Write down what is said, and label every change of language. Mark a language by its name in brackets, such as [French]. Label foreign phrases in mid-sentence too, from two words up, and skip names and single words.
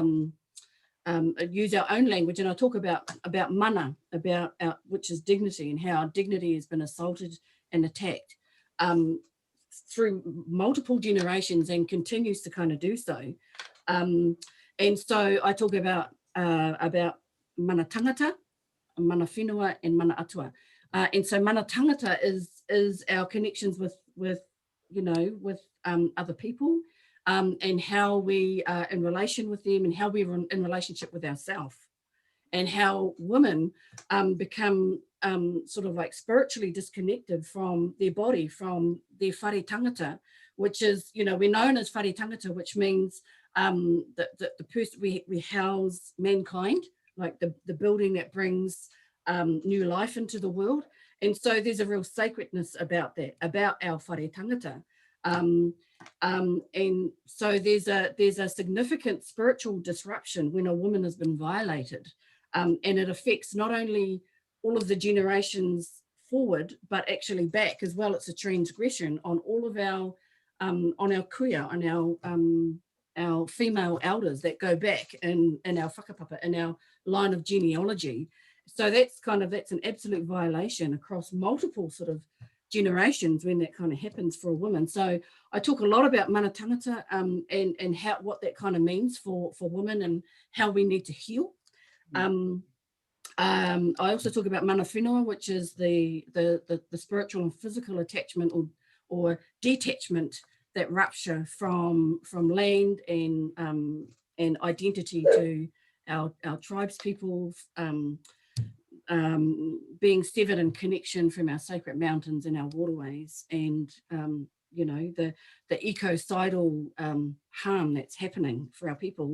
[English] our own language, and I talk about mana, about which is dignity, and how our dignity has been assaulted and attacked through multiple generations and continues to kind of do so. And so I talk about [Māori] mana tangata, mana whenua, [English] and [Māori] mana atua. [English] And so mana tangata is our connections with you know, with other people, and how we are in relation with them, and how we're in relationship with ourselves, and how women become sort of like spiritually disconnected from their body, from their [Māori] whare tangata, [English] which is, you know, we're known as [Māori] whare tangata, [English] which means the person we house mankind, like the building that brings new life into the world. And so there's a real sacredness about that, about our [Māori] whare tangata. [English] And so there's a significant spiritual disruption when a woman has been violated, and it affects not only all of the generations forward, but actually back as well. It's a transgression on all of our on our kuia, on our female elders that go back in our whakapapa, in our line of genealogy. So that's an absolute violation across multiple sort of generations when that kind of happens for a woman. So I talk a lot about [Māori] mana tangata, [English] and what that kind of means for women and how we need to heal. I also talk about [Māori] mana whenua, [English] which is the spiritual and physical attachment or detachment, that rupture from land and identity to our tribes people, being severed in connection from our sacred mountains and our waterways, and you know, the ecocidal harm that's happening for our people.